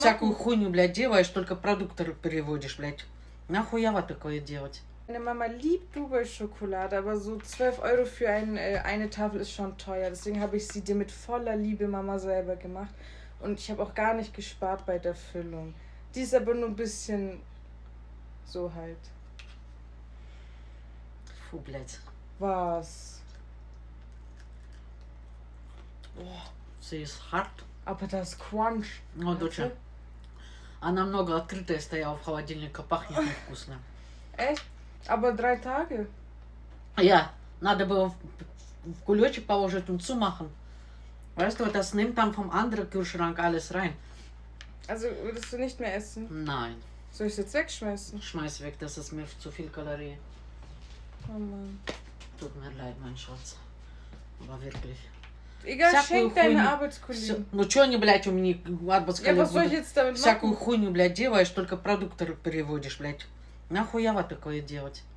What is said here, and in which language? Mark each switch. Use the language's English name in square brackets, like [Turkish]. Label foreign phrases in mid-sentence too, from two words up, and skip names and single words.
[Russian] Всякую хуйню, блядь, делаешь, только продукты переводишь, блядь. Нахуя такое делать? [German] Meine Mama liebt Dubai-Schokolade, aber so 12 Euro für eine Tafel ist schon teuer. Deswegen habe ich sie dir mit voller Liebe Mama selber gemacht. Und ich habe auch gar nicht gespart bei der Füllung. Die ist aber nur ein bisschen so halt. [Russian] Фу, блядь. [German] Was? Все ist hart. Aber das Crunch. [Russian] Ну, доча. Она много открытая стояла в холодильнике, пахнет невкусно. [German] Echt? Aber 3 Tage? Ja, [Russian] надо было в кулечек положить [German] und zumachen. Weißt du, das nimmt dann vom anderen Kühlschrank alles rein. Also würdest du nicht mehr essen? Nein, Soll ich es jetzt wegschmeißen? schmeiß weg, das ist mir zu viel Kalorien. Oh Mann. Tut mir leid, mein Schatz. Aber wirklich. Egal, [Russian] Всякую [German] schenk deine [Russian] хуйню. [German] Arbeitskollegen. [Russian] Ну что они, блядь, у меня [German] Ja, [Russian] отпускали [German] was soll ich jetzt damit [Russian] всякую [German] machen? [Russian] хуйню, блядь, делаешь, только продукты переводишь, блядь. Нахуя такое делать?